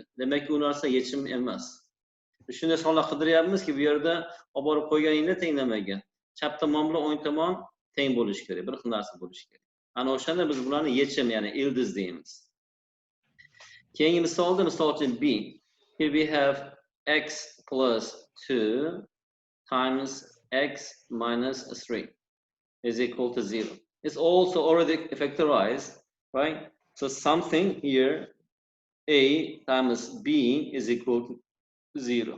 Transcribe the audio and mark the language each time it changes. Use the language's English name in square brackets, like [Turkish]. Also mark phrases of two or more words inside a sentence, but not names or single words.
[Uzbek] Demakki, u narsa yechim emas. Shunday sonlar qidiryapmizki, bu yerda olib borib qo'yganingda tenglamagan. Chap tomon bilan o'ng tomon teng bo'lishi kerak, bir xil narsa bo'lishi kerak. Ana o'shanda biz bularni yechim, ya'ni ildiz deymiz. Keyingi misolda, misol uchun B. [English] Here we have x plus 2 times x minus 3 is equal to 0. It's also already factorized, right? So something here, A times B is equal to 0.